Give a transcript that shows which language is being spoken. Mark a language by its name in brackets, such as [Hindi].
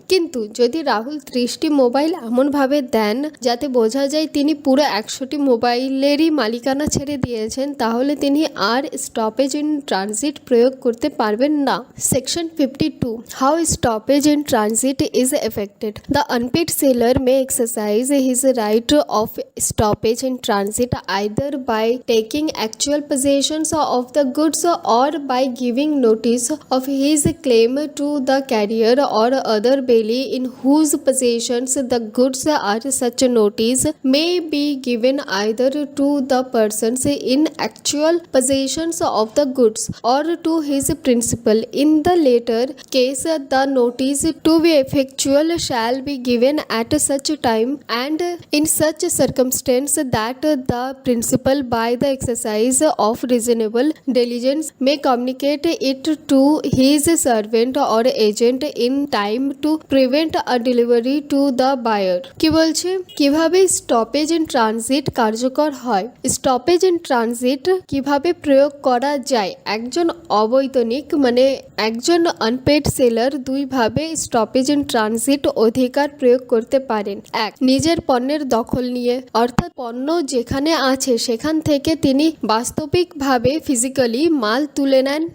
[Bangla] কিন্তু যদি রাহুল 30টি মোবাইল এমনভাবে দেন যাতে বোঝা যায় তিনি পুরো 100টি মোবাইলেরই মালিকানা ছেড়ে দিয়েছেন, তাহলে তিনি আর স্টপেজ ইন ট্রানজিট প্রয়োগ করতে পারবেন না। [English] Section 52 how stoppage in transit is effected. The unpaid seller may exercise his right of stoppage in transit either by taking actual possessions of the goods or by giving notice of his claim to the carrier or other bailey in whose possessions the goods are. Such notice may be given either to the persons in actual possessions of the goods or to his principal. In the latter case, the notice to be effectual shall be given at such time and in such circumstance that the principal by the exercise of reasonable diligence may communicate it to his servant or agent in time to prevent a delivery to the buyer. [Bangla] কি বলছে? কিভাবে stoppage in transit কার্যকর হয়? Stoppage in transit কিভাবে প্রয়োগ করা যায়? একজন অবৈতনিক মানে একজন আনপেড সেলার দুইভাবে স্টপেজ ইন ট্রানজিট অধিকার প্রয়োগ করতে পারেন। এক, নিজের পণ্যের দখল নিয়ে, অর্থাৎ পণ্য যেখানে আছে সেখান থেকে তিনি বাস্তবিকভাবে ফিজিক্যালি মাল তুলে নেন।